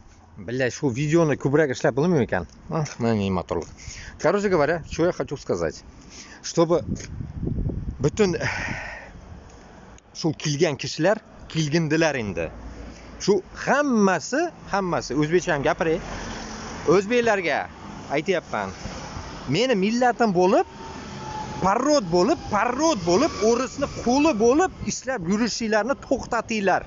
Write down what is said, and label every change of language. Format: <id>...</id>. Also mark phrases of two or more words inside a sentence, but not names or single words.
<ru>Бля,</ru> <uz>shu videoni ko'proq ishlab bo'lmaymi ekan? Mana motorlar.</uz> <ru>Короче говоря, что я хочу сказать.</ru> <uz>Чтобы butun shu kelgan kishilar kelgindilar endi. Shu hammasi o'zbekcha ham gapiray. O'zbeklarga aytayapman. Meni millatim bo'lib, parrot bo'lib, o'risni qo'li bo'lib ishlab yurishinglarni to'xtatinglar.</uz>